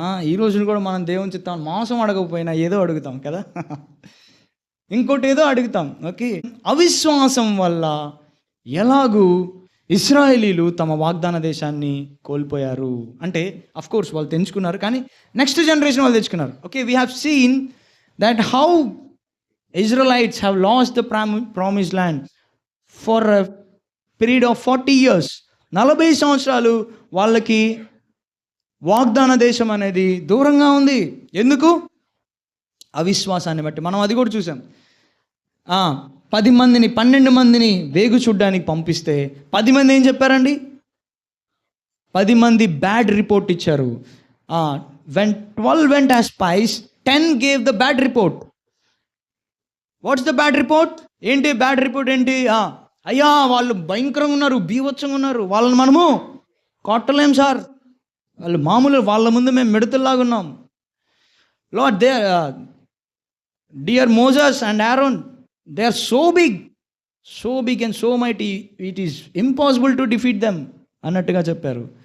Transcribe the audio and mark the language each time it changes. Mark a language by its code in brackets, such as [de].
[te] ఈ రోజున కూడా మనం దేవుని చిత్తం మాంసం అడగకపోయినా ఏదో అడుగుతాం కదా, ఇంకోటి ఏదో అడుగుతాం. ఓకే, అవిశ్వాసం వల్ల ఎలాగూ ఇశ్రాయేలీలు తమ వాగ్దాన దేశాన్ని కోల్పోయారు. అంటే అఫ్కోర్స్ వాళ్ళు తెంచుకున్నారు, కానీ నెక్స్ట్ జనరేషన్ వాళ్ళు తెచ్చుకున్నారు. [en] Okay, we have seen that how Israelites have lost the promised land for a period of 40 years. [te] 40 సంవత్సరాలు వాళ్ళకి వాగ్దాన దేశం అనేది దూరంగా ఉంది. ఎందుకు? అవిశ్వాసాన్ని బట్టి. మనం అది కూడా చూసాం. 12 మందిని వేగు చూడ్డానికి పంపిస్తే 10 మంది ఏం చెప్పారండి? 10 మంది బ్యాడ్ రిపోర్ట్ ఇచ్చారు. [en] When 12 went as spies, 10 gave the bad report. What's the bad report? [te] ఏంటి బ్యాడ్ రిపోర్ట్ ఏంటి? అయ్యా వాళ్ళు భయంకరంగా ఉన్నారు, బీభత్సంగా ఉన్నారు, వాళ్ళని మనము కొట్టలేం సార్, వాళ్ళు మామూలు, వాళ్ళ ముందు మేము మిడతల్లాగా ఉన్నాం. [en] Lord, they dear Moses and Aaron, they are so big and so mighty, it is impossible to defeat them [te] అన్నట్టుగా చెప్పారు.